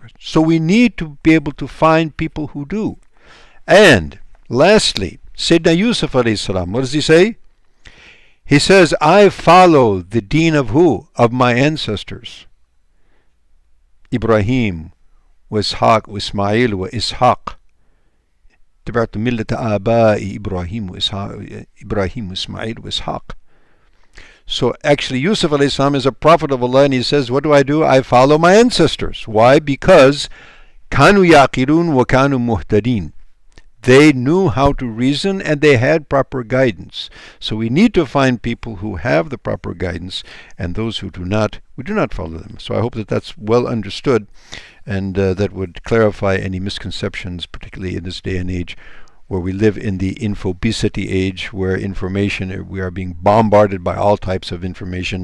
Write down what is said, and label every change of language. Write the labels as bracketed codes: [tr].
[en] So we need to be able to find people who do. And lastly, Sayyidina Yusuf alayhi salam, what does he say? He says, I follow the deen of who? Of my ancestors. [ar] Ibrahim, وإسحاق وإسماعيل وإسحاق تبعت ملة آباء إبراهيم وإسماعيل وإسحاق. [en] So actually Yusuf alayhi salam is a prophet of Allah, and he says, what do? I follow my ancestors. Why? Because [ar] كانوا يعقلون وكانوا مهتدين. [en] They knew how to reason and they had proper guidance. So we need to find people who have the proper guidance, and those who do not, we do not follow them. So I hope that that's well understood, and that would clarify any misconceptions, particularly in this day and age where we live in the infobesity age, where we are being bombarded by all types of information.